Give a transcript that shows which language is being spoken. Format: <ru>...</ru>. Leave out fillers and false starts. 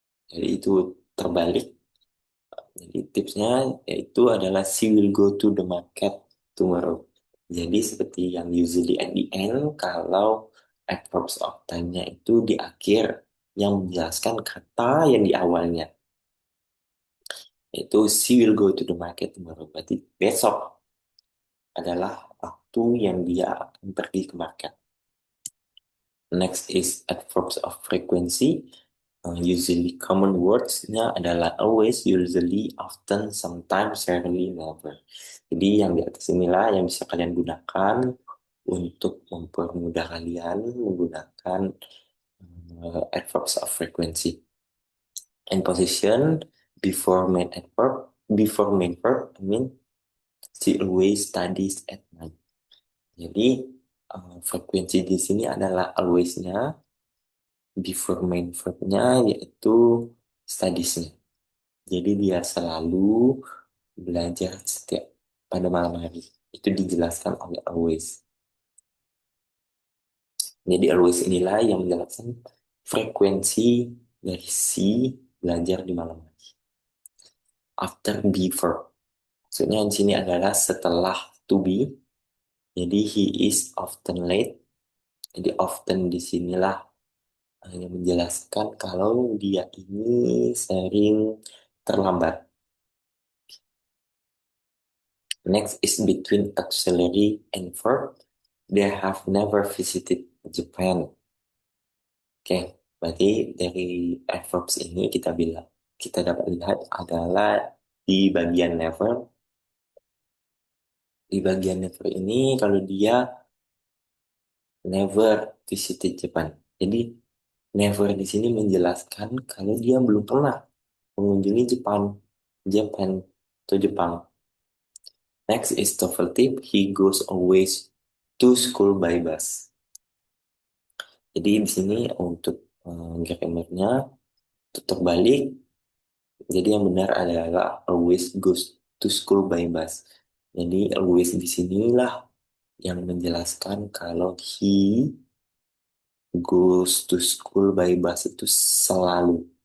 <id>Jadi itu terbalik. Jadi tipsnya yaitu adalah</id> <en>she will go to the market tomorrow.</en> <id>Jadi seperti yang</id> <en>usually at the end,</en> <id>kalau adverbs of time-nya itu di akhir yang menjelaskan kata yang di awalnya.</id> <en>Itu she will go to the market tomorrow.</en> <id>Berarti besok adalah waktu yang dia akan pergi ke market.</id> <en>Next is adverbs of frequency. Usually common words-nya adalah always, usually, often, sometimes, rarely, never.</en> <id>Jadi yang di atas inilah yang bisa kalian gunakan untuk mempermudah kalian menggunakan adverbs of frequency.</id> <en>And position before main verb, I mean, she always studies at night.</en> <id>Jadi frekuensi di sini adalah always-nya, before main verb-nya yaitu studies-nya. Jadi dia selalu belajar setiap pada malam hari. Itu dijelaskan oleh always. Jadi always inilah yang menjelaskan frekuensi dari si belajar di malam hari.</id> <en>After before.</en> <id>Maksudnya di sini adalah setelah to be. Jadi</id> <en>he is often late.</en> <id>Jadi often di sinilah yang menjelaskan kalau dia ini sering terlambat.</id> <en>Next is between auxiliary and verb. They have never visited Japan.</en> <id>Oke, berarti dari adverbs ini kita dapat lihat adalah di bagian never. Di bagian never ini kalau dia never visited Japan. Jadi never di sini menjelaskan kalau dia belum pernah mengunjungi Japan atau Jepang.</id> <en>Next is TOEFL tip. He goes always to school by bus.</en> <id>Jadi di sini untuk grammarnya tetap balik. Jadi yang benar adalah</id> <en>always goes to school by bus.</en> <id>Jadi always di sinilah yang menjelaskan kalau</id> <en>he goes to school by bus</en> <id>itu selalu.</id>